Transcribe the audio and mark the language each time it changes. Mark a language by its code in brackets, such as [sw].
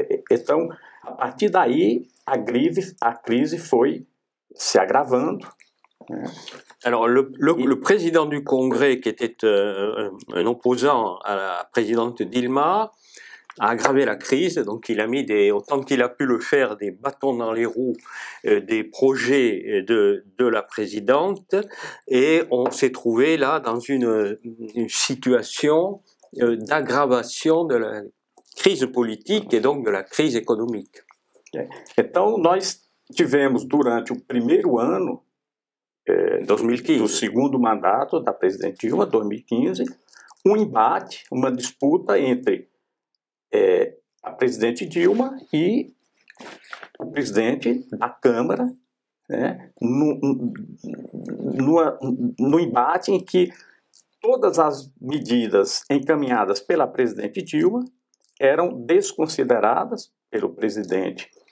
[pt] Então, a partir daí, a crise foi se agravando. [fr] Alors, le président du Congrès, qui était un opposant à la présidente Dilma, a aggravé la crise. Donc, il a mis autant qu'il a pu le faire, des bâtons dans les roues des projets de la présidente. Et on s'est trouvé là dans une situation d'aggravation de la crise politique et donc de la crise économique. [pt] Então, nós tivemos durante o primeiro ano 2015. do segundo mandato da presidente Dilma, 2015, um embate, uma disputa entre a presidente Dilma e o presidente da Câmara, no embate em que todas as medidas encaminhadas pela presidente Dilma eram desconsideradas pelo presidente